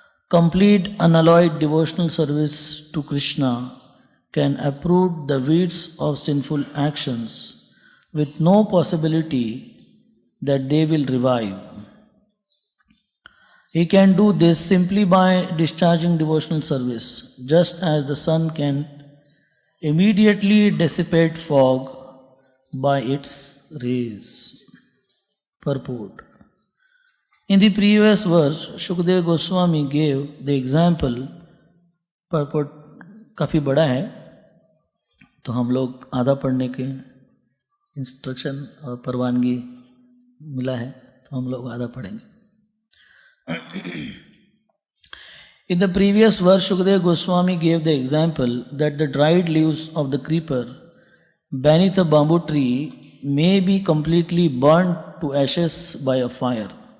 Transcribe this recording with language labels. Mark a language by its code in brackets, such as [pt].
[en] Complete unalloyed devotional service to Krishna can uproot the weeds of sinful actions with no possibility that they will revive. He can do this simply by discharging devotional service, just as the sun can immediately dissipate fog by its rays. Purport. In the previous verse, Shukdev Goswami gave the example, [hi] purport काफ़ी बड़ा है, तो हम लोग आधा पढ़ने के instruction और परवानगी मिला है, तो हम लोग आधा पढ़ेंगे. [en] In the previous verse, Shukdev Goswami gave the example that the dried leaves of the creeper beneath a bamboo tree may be completely burnt to ashes by a fire.